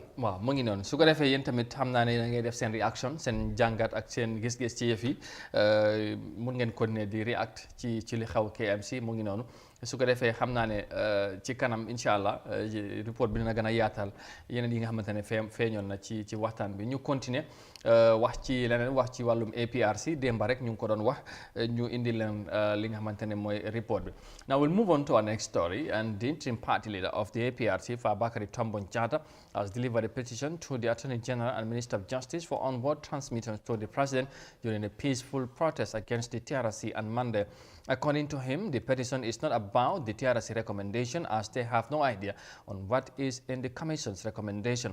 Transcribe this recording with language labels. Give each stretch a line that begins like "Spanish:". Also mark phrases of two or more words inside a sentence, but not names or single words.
Wolof: waaw mu ngi noonu su ko defee yéen tamit xam naa ne da ngay def seen réaction seen jàngat ak seen gis-gis ci yëf yi mun ngeen continuer di react ci li xaw KMC mu ngi noonu su ko defee xam naa ne ci kanam
Arabic: إن شاء الله
Wolof: report bi dina gën a yaatal yeneen yi nga xamante ne feeñoon na ci waxtaan bi ñu continuer wax ci leneen wax ci wàllum APRC démba rek ñu ngi ko doon wax ñu indi leen li nga xamante ne mooy report bi.
English: Now we'll move on to our next story, and the interim party leader of the APRC, Fabakary Tombong Jatta, has delivered a petition to the Attorney General and Minister of Justice for onward transmittance to the President during a peaceful protest against the TRRC on Monday. According to him, the petition is not about the TRRC recommendation, as they have no idea on what is in the Commission's recommendation.